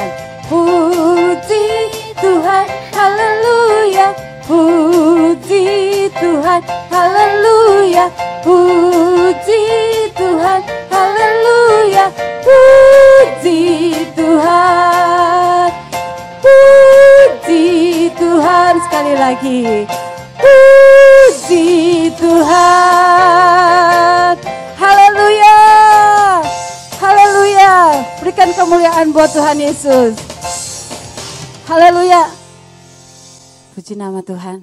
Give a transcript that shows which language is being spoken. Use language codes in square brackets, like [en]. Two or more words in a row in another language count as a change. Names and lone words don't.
[id] Puji Tuhan. Haleluya. Puji Tuhan. Haleluya. Puji Tuhan. Haleluya. Puji Tuhan. Puji Tuhan. Sekali lagi. Puji Tuhan. Haleluya. Haleluya. Berikan kemuliaan buat Tuhan Yesus. Haleluya. Puji nama Tuhan.